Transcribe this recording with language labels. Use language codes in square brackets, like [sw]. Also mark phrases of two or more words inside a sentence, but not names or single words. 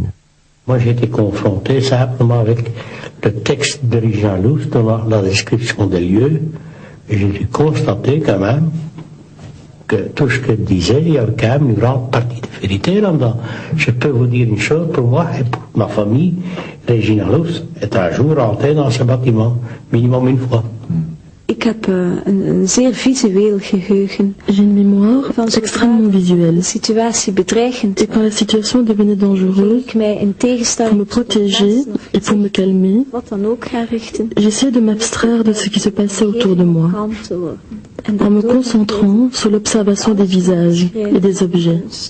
[fr] Moi, j'ai été confronté simplement avec le texte de Regina Louf donnant la description des lieux. Et j'ai dû constater quand même que tout ce qu'elle disait, il y avait quand même une grande partie de vérité là-dedans. Je peux vous dire une chose, pour moi et pour ma famille, Regina Louf est un jour rentrée dans ce bâtiment, minimum une fois. [nl] Ik heb een zeer visueel geheugen. [fr] J'ai une mémoire extrêmement visuelle. Et quand la situation devenait dangereuse, pour me protéger et pour me calmer, j'essayais de m'abstraire de ce qui se passait autour de moi, en me concentrant sur l'observation des visages et des objets.